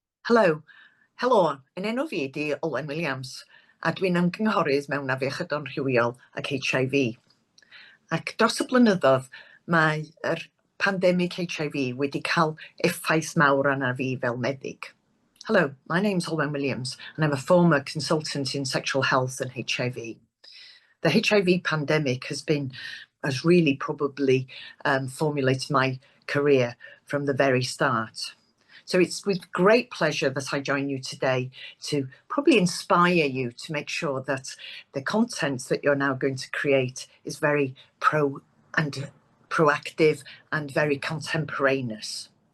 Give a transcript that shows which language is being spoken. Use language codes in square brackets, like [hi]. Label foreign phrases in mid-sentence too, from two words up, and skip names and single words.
[cy] Helo, yn enw fi di Olwen Williams, a dwi'n ymgynghorydd mewn afiechydon rhywiol ac HIV. Ac dros y blynyddoedd, mae yr pandemig HIV wedi cael effaith mawr arna fi fel meddyg. [en] Hello, my name's Olwen Williams, and I'm a former consultant in sexual health and HIV. The HIV pandemic has really probably formulated my career from the very start. So it's with great pleasure that I join you today to probably inspire you to make sure that the content that you're now going to create is very proactive and very contemporaneous.